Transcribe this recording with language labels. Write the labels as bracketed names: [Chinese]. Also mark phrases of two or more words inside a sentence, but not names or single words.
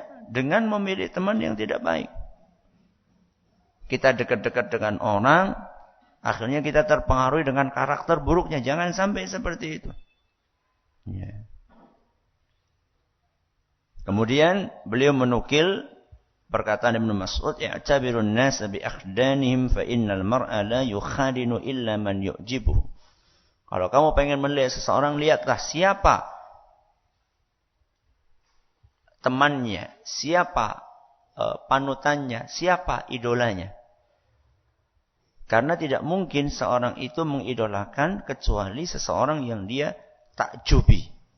[Indonesian] Dengan memilih teman yang tidak baik. Kita dekat-dekat dengan orang, akhirnya kita terpengaruhi dengan karakter buruknya. Jangan sampai seperti itu. Ya. Kemudian beliau menukil perkataan Ibnu Mas'ud, [Arabic] "اعتبروا الناس بأخدانهم فإن المرء لا يخادن إلا من يعجبه." [Indonesian] Kalau kamu pengen melihat seseorang, lihatlah siapa temannya, siapa panutannya, siapa idolanya. Karena tidak mungkin seorang itu mengidolakan kecuali seseorang yang dia takjubi.